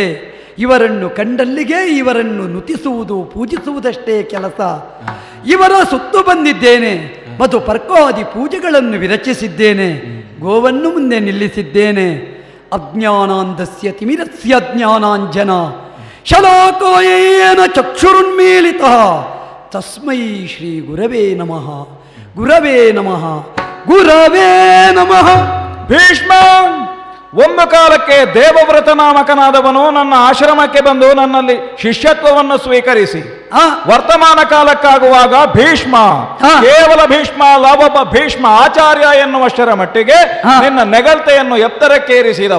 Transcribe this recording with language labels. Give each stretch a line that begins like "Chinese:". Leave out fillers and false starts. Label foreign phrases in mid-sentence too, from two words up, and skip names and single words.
Kannada: ಇವರನ್ನು ಕಂಡಲ್ಲಿಗೆ ಇವರನ್ನು ನುತಿಸುವುದು ಪೂಜಿಸುವುದಷ್ಟೇ ಕೆಲಸ. ಇವರ ಸುತ್ತು ಬಂದಿದ್ದೇನೆ, ಮತ್ತು ಪರ್ಕಾದಿ ಪೂಜೆಗಳನ್ನು ವಿರಚಿಸಿದ್ದೇನೆ, ಗೋವನ್ನು ಮುಂದೆ ನಿಲ್ಲಿಸಿದ್ದೇನೆ.
Sanskrit: ಅಜ್ಞಾನಾಂಧಸ್ಯ ತಿಮಿರಸ್ಯ ಜ್ಞಾನಾಂಜನ ಶಲಾಕಾಯೇನ ಚಕ್ಷುರುನ್ಮೀಲಿತ ತಸ್ಮೈ ಶ್ರೀ ಗುರವೇ ನಮಃ. ಗುರವೇ ನಮಃ, ಗುರವೇ ನಮಃ.
Kannada: ಭೀಷ್ಮ, ಒಂದು ಕಾಲಕ್ಕೆ ದೇವವ್ರತ ನಾಮಕನಾದವನು ನನ್ನ ಆಶ್ರಮಕ್ಕೆ ಬಂದು ನನ್ನಲ್ಲಿ ಶಿಷ್ಯತ್ವವನ್ನು ಸ್ವೀಕರಿಸಿ ವರ್ತಮಾನ ಕಾಲಕ್ಕಾಗುವಾಗ ಭೀಷ್ಮ, ಕೇವಲ ಭೀಷ್ಮ ಅಲ್ಲ, ಒಬ್ಬ ಭೀಷ್ಮ ಆಚಾರ್ಯ ಎನ್ನುವಷ್ಟರ ಮಟ್ಟಿಗೆ ನಿನ್ನ ನೆಗಲ್ತೆಯನ್ನು ಎತ್ತರಕ್ಕೇರಿಸಿದವ.